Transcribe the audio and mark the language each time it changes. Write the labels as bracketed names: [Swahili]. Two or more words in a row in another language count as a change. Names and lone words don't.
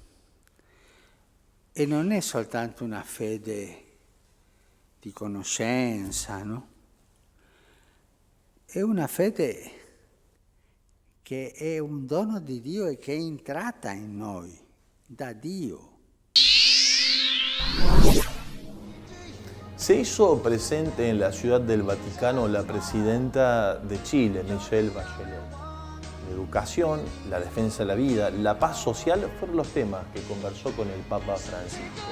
[Italian] E non è soltanto una fede di conoscenza, no? È una fede che è un dono di Dio e che è entrata in noi, da Dio. [Spanish] Se hizo presente en la Ciudad del Vaticano la presidenta de Chile, Michelle Bachelet. La educación, la defensa de la vida, la paz social fueron los temas que conversó con el Papa Francisco.